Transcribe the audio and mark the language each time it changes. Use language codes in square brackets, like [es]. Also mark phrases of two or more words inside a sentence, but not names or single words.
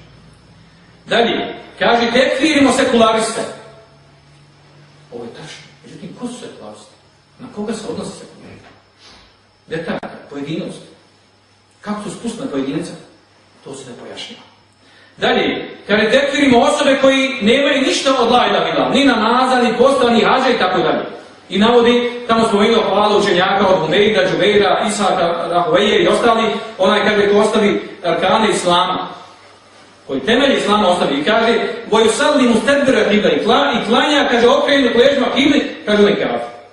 [bs] Dalje, kaže, tekfirimo sekulariste. Ovo je tačno. Međutim, ko su sekularisti? Na koga se odnosi sekularista? Detalj, pojedinost. Kako to spustiti na pojedinca? To se ne pojašnjava. Dalje, kada tekfirimo osobe koji nemaju ništa od [ar] لا إله إلا الله, [bs] ni namaza, ni posta, ni hađa i tako dalje. I navodi, tamo spomenuo hvala učenjaka od Humejda, Džubeira, Isaka, Rahoveje i ostali, onaj kaže ko ostavi arkane islama, koji temelji islama ostavi i kaže voju sadli mu stedbira kibla i klanja, kaže okrenut ležima kibli, kaže on je kafir.